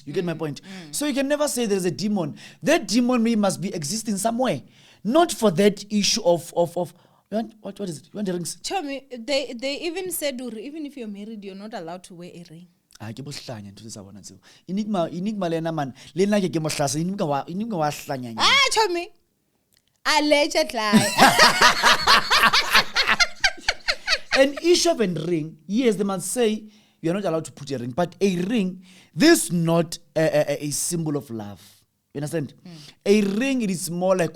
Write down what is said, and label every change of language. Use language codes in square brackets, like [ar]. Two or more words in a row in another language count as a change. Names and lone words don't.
[en] You get my point? So you can never say there's a demon. That demon must be existing somewhere. Not for that issue of what is it? You want the rings? Tell me, they even said even if you're married, you're not allowed to wear a ring. [st] Enigma lena man. Lena ke mo hlasa. Enigma wa hlanya. [en] Tell me. Allegedly. An issue of a ring, yes, they must say you're not allowed to put a ring. But a ring, this is not a symbol of love. You understand? A ring, it is more like